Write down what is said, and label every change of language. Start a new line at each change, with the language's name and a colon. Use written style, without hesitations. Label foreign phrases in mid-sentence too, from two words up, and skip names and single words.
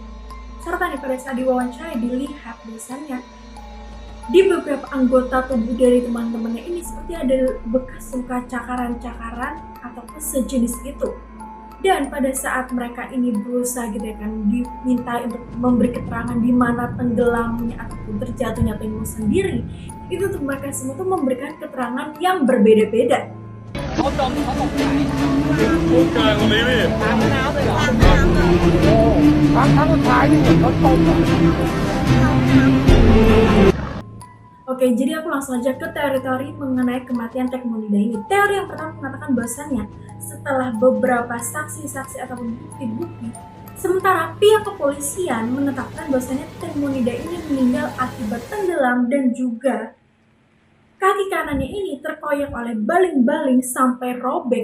Indonesian: Serta pada saat diwawancara dilihat biasanya di beberapa anggota tubuh dari teman-temannya ini seperti ada bekas luka cakaran-cakaran atau sejenis itu. Dan pada saat mereka ini berusaha gitu ya kan diminta untuk memberi keterangan di mana tenggelamnya ataupun terjatuhnya Tengmo sendiri, itu tuh mereka semua tuh memberikan keterangan yang berbeda-beda.
Thai: เขาจมเขาตกใจ พูดเกินคนนี้พี่ ตามแม่น้ำเลยเหรอ โอ้ครั้งสุดท้ายนี่เห็นเขาต้มอะ
Indonesian: Oke, jadi aku langsung aja ke teori-teori mengenai kematian Tengmo Nida ini. Teori yang pertama mengatakan bahwasannya setelah beberapa saksi-saksi ataupun bukti-bukti, sementara pihak kepolisian menetapkan bahwasannya Tengmo Nida ini meninggal akibat tenggelam dan juga kaki kanannya ini terkoyak oleh baling-baling sampai robek.